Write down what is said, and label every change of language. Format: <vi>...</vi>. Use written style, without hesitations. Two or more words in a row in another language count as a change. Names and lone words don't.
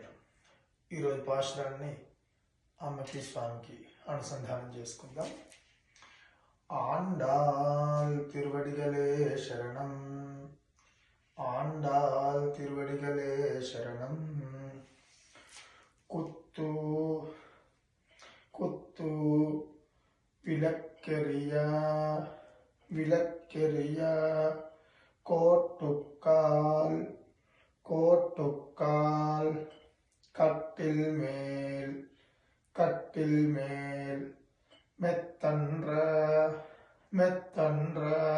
<te>ఈరోజు పాశురాన్ని అమ్మకి స్వామికి అనుసంధానం చేసుకుందాం. ఆండాల్ తిరువడిగలే శరణం, ఆండాల్ తిరువడిగలే శరణం.</te> <ta>குத்து குத்து விளக்கெறியா விளக்கெறியா கோட்டுக்கால் கோட்டுக்கால் கட்டில் மேல் கட்டில் மேல் மெத்தன்ற மெத்தன்ற</ta>